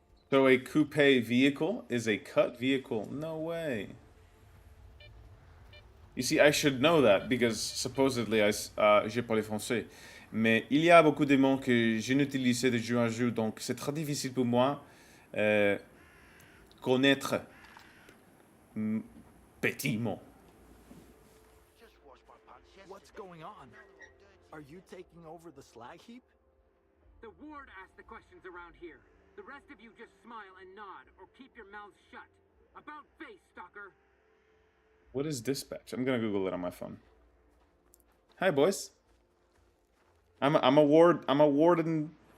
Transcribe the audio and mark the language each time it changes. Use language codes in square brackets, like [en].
[en] So a coupe vehicle is a cut vehicle? No way. You see, I should know that, because supposedly [fr] j'ai parlé français. Mais il y a beaucoup de mots que je n'utilisais de jour en jour, donc c'est très difficile pour moi connaître petit mot. [en] What's going on? Are you taking over the slag heap? The ward asks the questions around here. The rest of you just smile and nod, or keep your mouths shut. About face, stalker. What is dispatch? I'm gonna Google it on my phone. Hi, boys. I'm a warden.